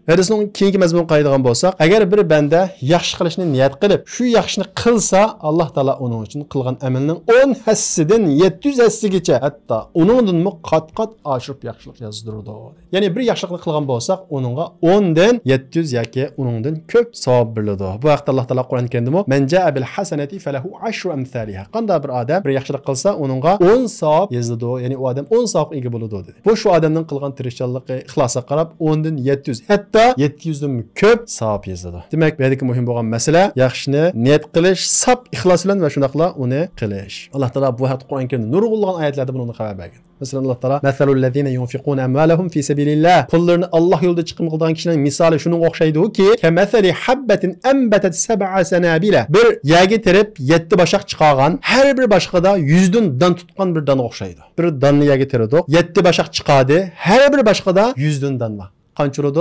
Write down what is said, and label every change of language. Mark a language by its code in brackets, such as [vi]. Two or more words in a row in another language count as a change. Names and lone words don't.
[uz] Hadisning keyingi mazmun qaydigan bo'lsak, agar bir banda yaxshi qilishni niyat qilib, shu yaxshini qilsa, Alloh taolo uning uchun qilgan amalning 10 hassidan 700 hassigacha, hatto uningdan qat-qat oshirib yaxshilik yozdiradi. Ya'ni bir yaxshilikni qilgan bo'lsak, uningga 10 dan 700 yoki uningdan ko'p savob beriladi. Bu vaqtda Alloh taolo Qur'on karimda [ar] "من جاء بالحسنة فله 10 أمثالها." [uz] Qanday bir odam bir yaxshilik qilsa, uningga 10 savob yoziladi. Ya'ni u odam 10 savobga ega bo'ladi dedi. Bu shu odamning qilgan tirishchanligi, ixlosiga qarab 10 dan 700, hatto 700 dan ko'p savob yoziladi. Demak, bu yerdagi muhim bo'lgan masala yaxshini niyat qilish, sap ixlos bilan va shundaqla uni qilish. Alloh taolo bu haqda Qur'on karimda nurg'unlagan oyatlarda buni xabar bergan. Masalan, Alloh taolo [ar] "مثل الذين ينفقون أموالهم في سبيل الله." [uz] Pullarni Alloh yo'lida chiqim qilgan kishining misoli shunga o'xshaydi-ki, [ar] "كمثل حبة أنبتت سبع سنابل." [uz] Bir yagi terib 7 bashaq chiqargan, har bir bashqada 100 dan tutgan bir danga o'xshaydi. Bir danni yagi terdik, 7 bashaq chiqadi, har bir bashqada 100 dan va qancha bo'ladi?